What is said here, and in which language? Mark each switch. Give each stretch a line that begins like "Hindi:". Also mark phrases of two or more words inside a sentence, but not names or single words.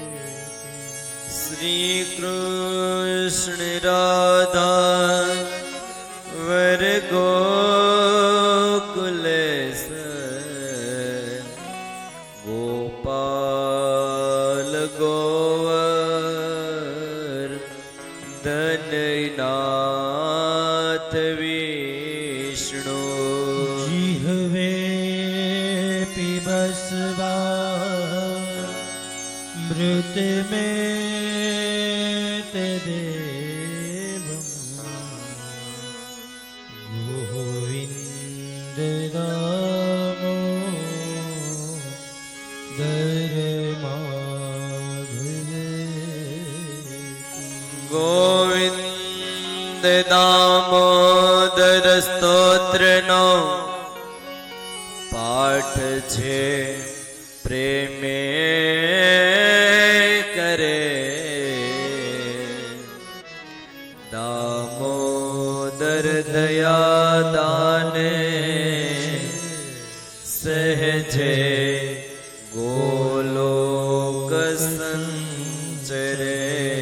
Sanskrit: શ્રી કૃષ્ણ રાધા વર ગોકુલેશ ગોપાલ ગોવર ધનનાથ વિષ્ણુ જીહવે પીબસ્વા મૃત में ते देवं गोविंद रामो दर माधवे
Gujarati: ગોવિંદ દામોદર સ્તોત્રનો પાઠ છે પ્રેમે
Sanskrit: કરે દામોદર દયા દાને સહજે ગોલોક સંચરે